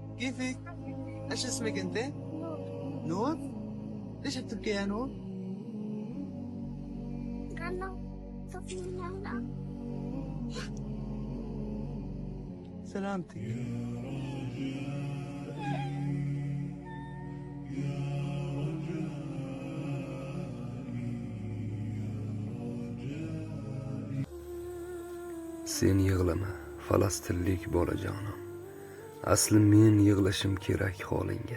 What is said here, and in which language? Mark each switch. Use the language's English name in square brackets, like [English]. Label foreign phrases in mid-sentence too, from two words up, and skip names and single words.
[Arabic] كيفك؟ ايش اسمك انت؟ نور؟ ليش بتبكي يا نور؟ سلامتك. [Uzbek] Sen yig'lama, falastinlik bolajonim. Asli men yig'lashim kerak holingga.